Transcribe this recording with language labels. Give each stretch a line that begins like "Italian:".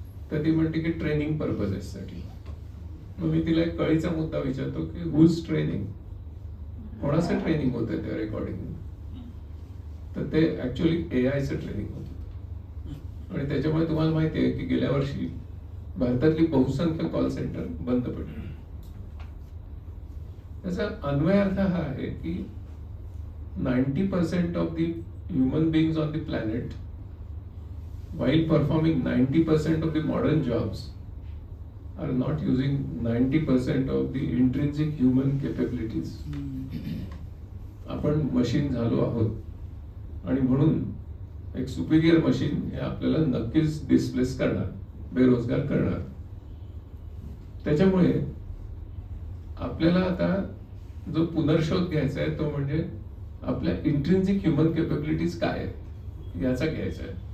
Marathi: तर ती म्हणते की ट्रेनिंग पर्पजेससाठी. मग मी तिला एक कळीचा मुद्दा विचारतो की
English: whose training,
Marathi: कोणाचं ट्रेनिंग होतंय त्या रेकॉर्डिंग? तर ते ऍक्च्युअली एआयचं ट्रेनिंग होतं. आणि त्याच्यामुळे तुम्हाला माहिती आहे की गेल्या वर्षी भारतातली बहुसंख्य कॉल सेंटर बंद पडली. त्याचा अन्वयार्थ हा आहे की
English: 90% of the human beings on the planet while performing 90% of the modern jobs are not using 90% of the intrinsic human capabilities.
Marathi: आपण मशीन झालो आहोत आणि म्हणून एक सुपिरियर मशीन हे आपल्याला नक्कीच डिस्प्लेस करणार, बेरोजगार करणार. त्याच्यामुळे आपल्याला आता जो पुनर्शोध घ्यायचा आहे तो म्हणजे आपल्या इंट्रिन्सिक ह्युमन कॅपेबिलिटीज काय आहेत याचा घ्यायचा आहे.